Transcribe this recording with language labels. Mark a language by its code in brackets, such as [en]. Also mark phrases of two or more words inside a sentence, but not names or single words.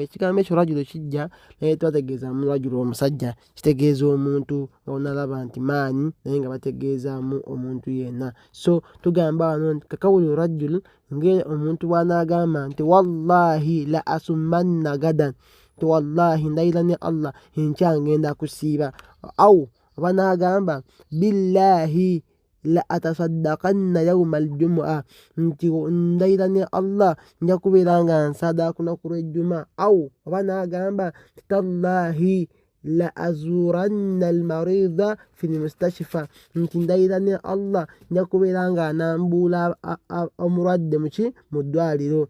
[lg] Ekigambo ekyo rajulu kijja naye tebategeezaamu rajulu omusajja, kitegeeza omuntu nga onalaba nti maanyi naye nga bategeezaamu omuntu yenna. So tugamba wano nti kakawulu rajul, ng'omuntu bw'anaagamba nti [ar] wallahi la asummanna gadan, [lg] nti wallahi ndayira ne Allah enkya ngenda kusiiba. Au oba n'agamba [ar] billahi la atasaddaqanna yawma al-jumu'a, [lg] nti ndayira ne Allah nja kubeera nga nsada ku lunaku lw'ejjuma. Au oba n'agamba [ar] tallahi la azuranna almarida fi lmustashfa, [lg] nti ndayirane Allah nja kubeera nga nambula omulwadde mu ddwaliro.